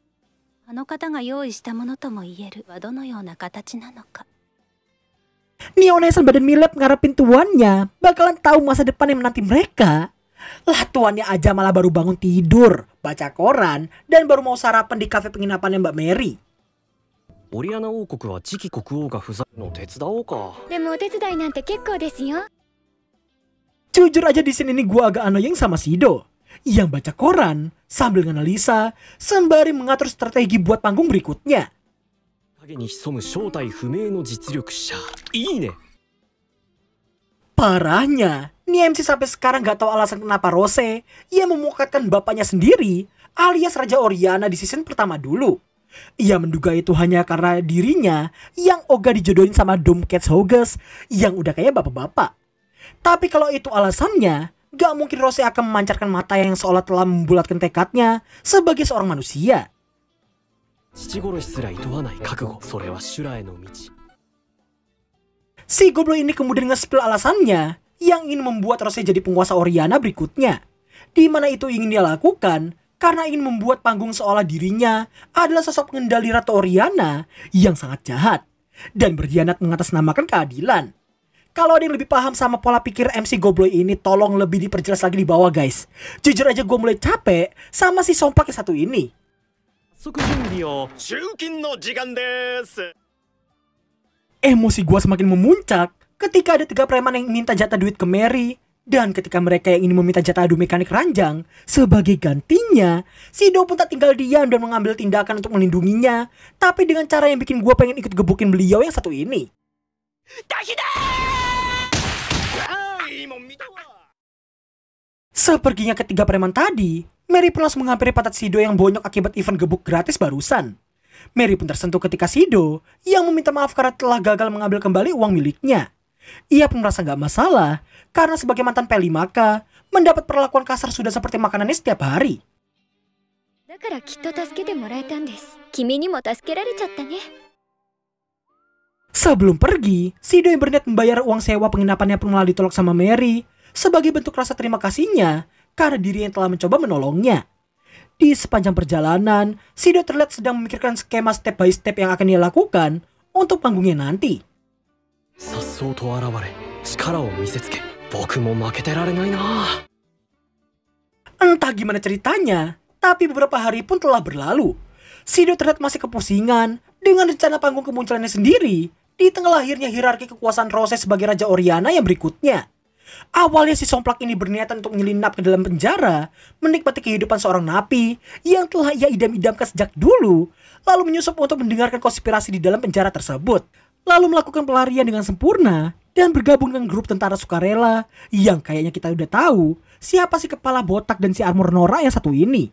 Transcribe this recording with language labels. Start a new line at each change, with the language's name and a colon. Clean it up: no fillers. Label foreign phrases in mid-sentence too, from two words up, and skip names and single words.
Indonesian: Neonesan badan milep ngarepin tuannya bakalan tahu masa depan yang menanti mereka. Lah tuannya aja malah baru bangun tidur, baca koran, dan baru mau sarapan di kafe penginapannya Mbak Mary.
Japanese: オリアナ王国は次期国王が不在の手伝おうか。でもお手伝いなんて結構ですよ。
Indonesian: Jujur aja di sini gue agak annoying sama Shido yang baca koran sambil nganalisa sembari mengatur strategi buat panggung berikutnya.
Japanese: 影に潜む正体不明の実力者。いいね。
Indonesian: Parahnya, nih MC sampai sekarang gak tahu alasan kenapa Rose yang memukatkan bapaknya sendiri alias Raja Oriana di season pertama dulu. Ia menduga itu hanya karena dirinya yang ogah dijodohin sama Doomcats Hauges yang udah kayak bapak-bapak. Tapi kalau itu alasannya, gak mungkin Rose akan memancarkan mata yang seolah telah membulatkan tekadnya sebagai seorang manusia.
Japanese: 父殺しすら厭わない覚悟。それは修羅への道。
Indonesian: Si goblok ini kemudian nge-spill alasannya yang ingin membuat Rose jadi penguasa Oriana berikutnya. Di mana itu ingin dia lakukan karena ingin membuat panggung seolah dirinya adalah sosok pengendali Ratu Oriana yang sangat jahat dan berkhianat mengatasnamakan keadilan. Kalau ada yang lebih paham sama pola pikir MC goblok ini, tolong lebih diperjelas lagi di bawah guys. Jujur aja gue mulai capek sama si sompak yang satu ini.
Japanese: 早速準備を。集金の時間です。
Indonesian: Emosi gue semakin memuncak ketika ada 3 preman yang minta jatah duit ke Mary. Dan ketika mereka yang ingin meminta jatah adu mekanik ranjang sebagai gantinya, Shido pun tak tinggal diam dan mengambil tindakan untuk melindunginya. Tapi dengan cara yang bikin gue pengen ikut gebukin beliau yang satu ini. Seperginya ketiga preman tadi, Mary pun langsung menghampiri patat Shido yang bonyok akibat event gebuk gratis barusan. Mary pun tersentuh ketika Shido yang meminta maaf karena telah gagal mengambil kembali uang miliknya. Ia pun merasa gak masalah karena sebagai mantan P5K mendapat perlakuan kasar sudah seperti makanannya setiap hari.
Japanese: だからきっと助けてもらえたんです。君にも助けられちゃったね。
Indonesian: Sebelum pergi, Shido yang berniat membayar uang sewa penginapannya pun malah ditolak sama Mary sebagai bentuk rasa terima kasihnya karena dirinya yang telah mencoba menolongnya. Di sepanjang perjalanan, Shido terlihat sedang memikirkan skema
English: step by step
Indonesian: yang akan dia lakukan untuk panggungnya nanti.
Japanese: 颯爽と現れ、力を見せつけ、僕も負けてられないな。
Indonesian: Entah gimana ceritanya, Tapi beberapa hari pun telah berlalu. Shido terlihat masih kepusingan dengan rencana panggung kemunculannya sendiri di tengah lahirnya hierarki kekuasaan Rose sebagai Raja Oriana yang berikutnya. Awalnya si somplak ini berniatan untuk menyelinap ke dalam penjara, menikmati kehidupan seorang napi yang telah ia idam-idamkan sejak dulu, lalu menyusup untuk mendengarkan konspirasi di dalam penjara tersebut, lalu melakukan pelarian dengan sempurna dan bergabung dengan grup tentara sukarela yang kayaknya kita udah tahu siapa si kepala botak dan si armor Nora yang satu ini.